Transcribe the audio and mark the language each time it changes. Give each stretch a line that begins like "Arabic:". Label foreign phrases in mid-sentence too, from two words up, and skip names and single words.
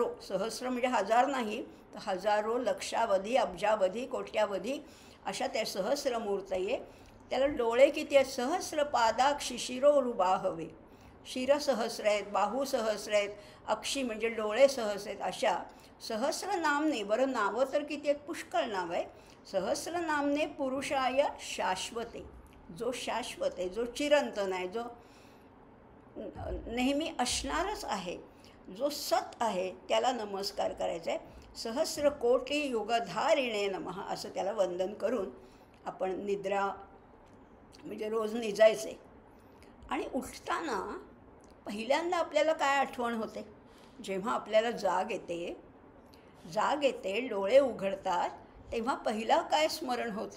Marathi: सहस्र म्हणजे हजार नाही, तर हजारो, लक्षावधी, अब्जावधी, कोट्यावधी अशा त्या सहस्रमूर्तये. त्याला डोळे किती आहेत?
Sanskrit: सहस्रपादाक्षि शिरोरुबाहवे.
Marathi: शिरसहस्र आहेत, बाहू सहस्र आहेत, अक्षी म्हणजे डोळे सहस्र आहेत. अशा सहस्रनामने, बरं नावं तर किती आहेत? पुष्कळ नाव आहे.
Sanskrit: सहस्रनामने पुरुषाय शाश्वते,
Marathi: जो शाश्वत आहे, जो चिरंतन आहे, जो नेहमी असणारच आहे, जो सत आहे, त्याला नमस्कार करायचा आहे.
Sanskrit: सहस्रकोटी युगधारिणे नमः
Marathi: असं त्याला वंदन करून आपण निद्रा म्हणजे रोज निजायचे. आणि उठताना पहिल्यांदा आपल्याला काय आठवण होते? जेव्हा आपल्याला जाग येते, डोळे उघडतात, तेव्हा पहिलं काय स्मरण होतं?